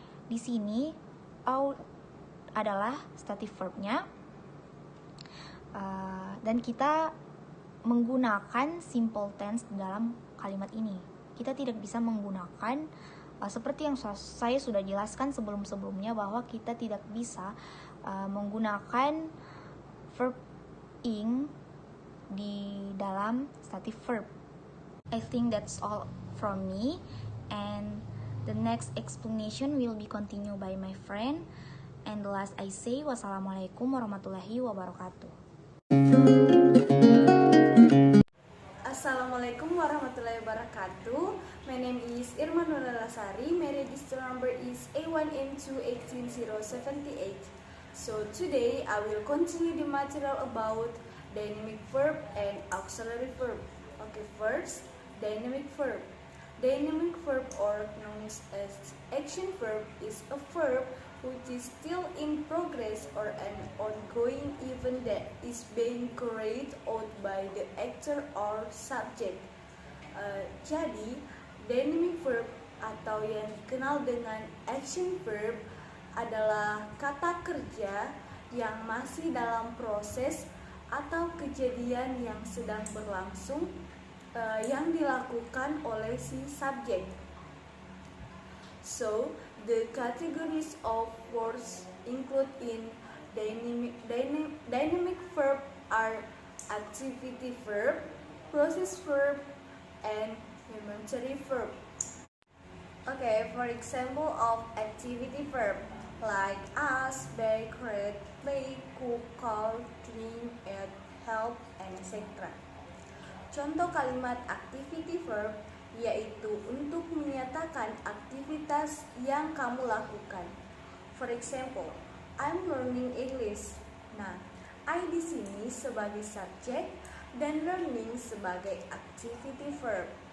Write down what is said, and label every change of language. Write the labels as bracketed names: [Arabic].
[Indonesian] Di sini owe adalah stative verbnya, dan kita menggunakan simple tense dalam kalimat ini. Kita tidak bisa menggunakan seperti yang saya sudah jelaskan sebelum-sebelumnya, bahwa kita tidak bisa menggunakan verb ing di dalam stative verb. [English] I think that's all from me, and the next explanation will be continued by my friend. And the last I say, wassalamualaikum warahmatullahi wabarakatuh. Assalamualaikum warahmatullahi wabarakatuh. My name is Irma Nuralasari. My register number is A1M2 18078. So today I will continue the material about dynamic verb and auxiliary verb. Okay, first, dynamic verb. Dynamic verb, or known as action verb, is a verb which is still in progress or an ongoing event that is being carried out by the actor or subject. [Indonesian] Jadi, dynamic verb atau yang dikenal dengan action verb adalah kata kerja yang masih dalam proses atau kejadian yang sedang berlangsung yang dilakukan oleh si subjek. [English] So, the categories of words include in dynamic verb are activity verb, process verb, and momentary verb. Okay, for example of activity verb like ask, beg, read, play, cook, call, clean, eat, help, and etc. [Indonesian] Contoh kalimat activity verb yaitu untuk menyatakan aktivitas yang kamu lakukan. [English] For example, I'm learning English. [Indonesian] Nah, I di sini sebagai subjek dan learning sebagai activity verb.